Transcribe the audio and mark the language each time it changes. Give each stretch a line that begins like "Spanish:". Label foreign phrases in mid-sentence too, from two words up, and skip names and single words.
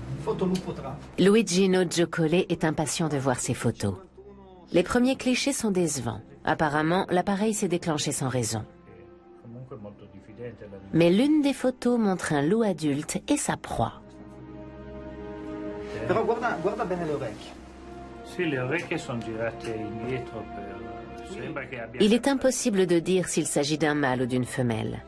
French: Luigino Giocole est impatient de voir ces photos. Les premiers clichés sont décevants. Apparemment, l'appareil s'est déclenché sans raison. Mais l'une des photos montre un loup adulte et sa proie.
Italian: Però guarda bene le orecchie. Sì, le orecchie sono girate indietro per... Sembra che abbia...
French: Il est impossible de dire s'il s'agit d'un mâle ou d'une femelle.